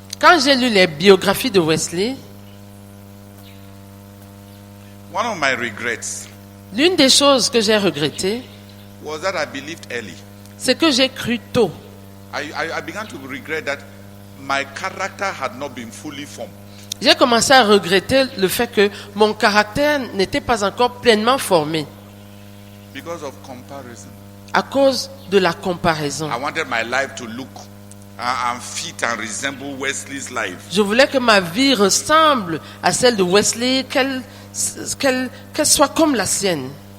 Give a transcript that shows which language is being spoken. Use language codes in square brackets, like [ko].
[fr] Quand j'ai lu les biographies de Wesley, [en] one of my regrets [fr] l'une des choses que j'ai regrettées, [en] was that I believed early. [fr] c'est que j'ai cru tôt. [en] I began to regret that my character had not been fully formed. [fr] J'ai commencé à regretter le fait que mon caractère n'était pas encore pleinement formé [en] Because of comparison. [fr] à cause de la comparaison. [en] I wanted my life to look and fit and resemble Wesley's life. [fr] Je voulais que ma vie ressemble à celle de Wesley, qu'elle soit comme la sienne.